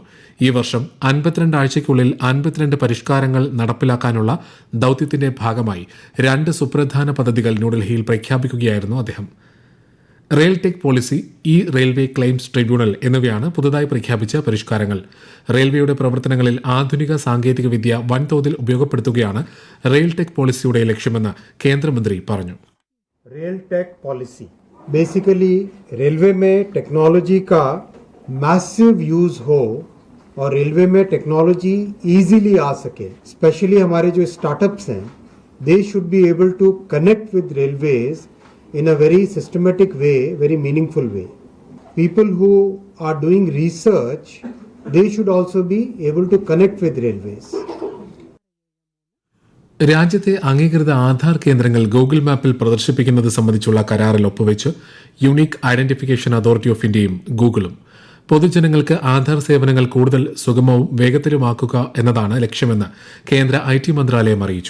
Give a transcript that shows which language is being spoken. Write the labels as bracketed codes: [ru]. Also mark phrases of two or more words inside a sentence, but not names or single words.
[ml] ഈ വർഷം 52 ആഴ്ചയ്ക്കുള്ളിൽ 52 പരിഷ്കാരങ്ങൾ നടപ്പിലാക്കാനുള്ള ദൌത്യത്തിന്റെ ഭാഗമായി 2 സുപ്രധാന പദ്ധതികൾ ന്യൂഡൽഹിയിൽ പ്രഖ്യാപിക്കുകയായിരുന്നു അദ്ദേഹം. റെയിൽ ടെക് പോളിസി, റെയിൽവേ ക്ലെയിംസ് ട്രിബ്യൂണൽ എന്നിവയാണ് പുതുതായി പ്രഖ്യാപിച്ച പരിഷ്കാരങ്ങൾ. റെയിൽവേയുടെ പ്രവർത്തനങ്ങളിൽ ആധുനിക സാങ്കേതിക വിദ്യ വൻതോതിൽ ഉപയോഗപ്പെടുത്തുകയാണ് റെയിൽ ടെക് പോളിസിയുടെ ലക്ഷ്യമെന്ന് കേന്ദ്രമന്ത്രി പറഞ്ഞു. [hi] रेल टेक पॉलिसी बेसिकली रेलवे में टेक्नोलॉजी का [en] massive use [hi] हो और रेलवे में टेक्नोलॉजी इजीली आ सके. स्पेशली हमारे जो स्टार्टअप्स हैं, [en] they should be able to connect with railways in a very systematic way, very meaningful way. People who are doing research, they should also be able to connect with railways. [ml] രാജ്യത്തെ അംഗീകൃത ആധാർ കേന്ദ്രങ്ങൾ ഗൂഗിൾ മാപ്പിൽ പ്രദർശിപ്പിക്കുന്നത് സംബന്ധിച്ചുള്ള കരാറിൽ ഒപ്പുവെച്ച് യൂണിക് ഐഡന്റിഫിക്കേഷൻ അതോറിറ്റി ഓഫ് ഇന്ത്യയും ഗൂഗിളും. പൊതുജനങ്ങൾക്ക് ആധാർ സേവനങ്ങൾ കൂടുതൽ സുഗമവും വേഗത്തിലുമാക്കുക എന്നതാണ് ലക്ഷ്യമെന്ന് കേന്ദ്ര IT മന്ത്രാലയം അറിയിച്ചു.